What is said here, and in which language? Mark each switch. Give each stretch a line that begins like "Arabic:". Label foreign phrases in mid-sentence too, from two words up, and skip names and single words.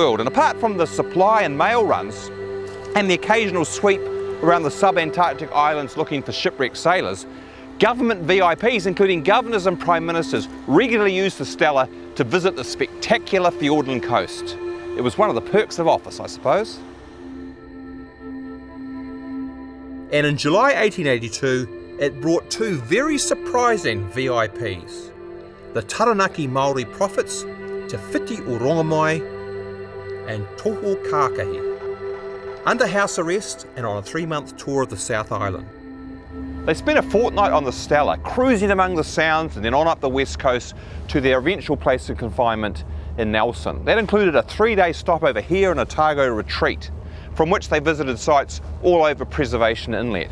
English: And apart from the supply and mail runs, and the occasional sweep around the sub-Antarctic islands looking for shipwrecked sailors, government VIPs, including governors and prime ministers, regularly used the Stella to visit the spectacular Fiordland coast. It was one of the perks of office, I suppose. And in July 1882, it brought two very surprising VIPs, the Taranaki Māori prophets Te Whiti o Rongamai and Toho Kākahi, under house arrest and on a 3-month tour of the South Island. They spent a fortnight on the Stella, cruising among the sounds and then on up the west coast to their eventual place of confinement in Nelson. That included a 3-day stopover here in Otago retreat, from which they visited sites all over Preservation Inlet.